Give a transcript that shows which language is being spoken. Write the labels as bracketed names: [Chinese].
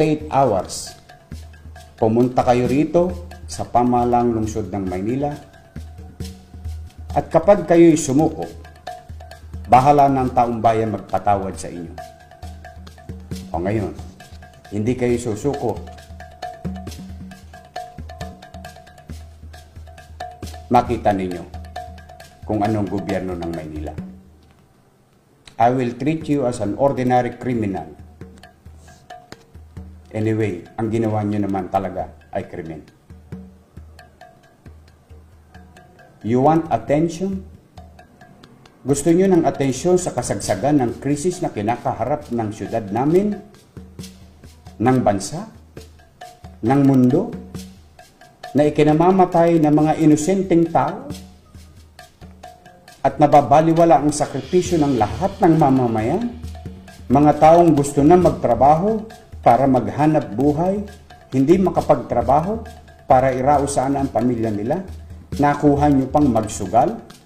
[Filipino] Hours. Pumunta kayo rito sa pamahalang lungsod ng Maynila, at kapag kayo'y sumuko, bahala ng taong bayan magpatawad sa inyo. O ngayon, hindi kayo susuko, makita ninyo kung anong gobyerno ng Maynila. [English] I will treat you as an ordinary criminal. [Filipino] Anyway, ang ginawa nyo naman talaga ay krimen. [English] You want attention? [Filipino] Gusto nyo ng atensyon sa kasagsagan ng krisis na kinakaharap ng syudad namin, ng bansa, ng mundo, na ikinamamatay ng mga inosenteng tao at nababaliwala ang sakripisyo ng lahat ng mamamayan, mga taong gusto na magtrabaho para maghanap buhay, hindi makapagtrabaho para irausan ang pamilya nila, nakuha nyo pang magsugal?